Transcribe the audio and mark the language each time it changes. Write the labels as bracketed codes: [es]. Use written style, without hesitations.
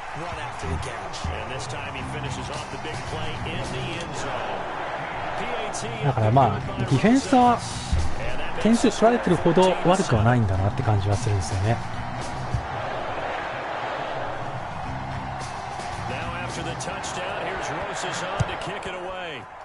[en] And this time he finishes off the big play in the end zone. PAT. [ja] だからまあ、ディフェンスは点数取られてるほど悪くはないんだなって感じはするんですよね。 [en] Now after the touchdown, here's Rosas on to kick it away.